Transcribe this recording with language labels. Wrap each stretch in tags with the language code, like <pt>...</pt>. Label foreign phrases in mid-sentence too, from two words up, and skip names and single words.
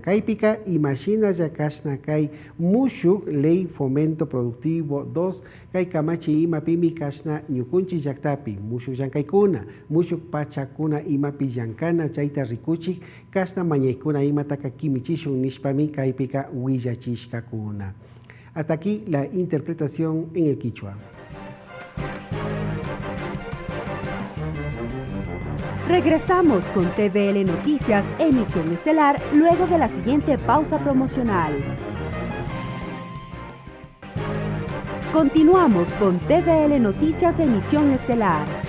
<qu>Kaypika imashinalla kasna kay mushuk Ley Fomento Productivo 2 kay kamachi imapimi kasna ñukunchi llaqtapi mushuk llankaykuna mushuk pachakuna imapi llankana chayta rikuchik kasna mañaykuna imataka kimichishun nishpami kaypika willachishkakuna.</qu> <es>Hasta aquí la interpretación en el quichua. Regresamos con TVL Noticias, emisión estelar, luego de la siguiente pausa promocional. Continuamos con TVL Noticias, emisión estelar.</es>